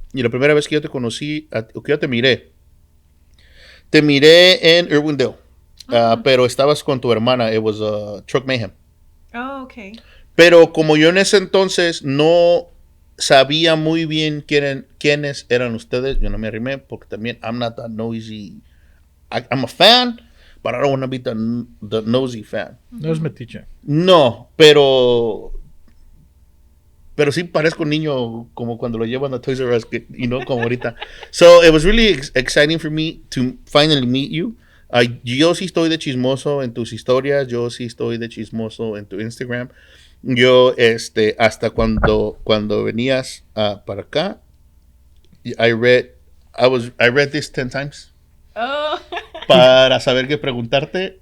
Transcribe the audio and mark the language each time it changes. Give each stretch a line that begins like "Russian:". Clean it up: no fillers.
Spanish: Y la primera vez que yo te conocí, o que yo te miré en Irwindale. Pero estabas con tu hermana.
English: It was Truck Mayhem. Oh, okay.
Spanish: Pero como yo en ese entonces no sabía muy bien quiénes eran ustedes, yo no me arrimé porque también
English: I'm not that noisy. I'm a fan, but I don't want to be the nosy fan.
Spanish: No es metiche. No, pero sí parezco niño como cuando lo llevan a Toys R Us, como ahorita.
English: So it was really exciting for me to finally meet you.
Spanish: Yo sí estoy de chismoso en tus historias, yo sí estoy de chismoso en tu Instagram. Yo, hasta cuando venías para acá,
English: I read this 10 times Oh.
Spanish: para saber qué preguntarte.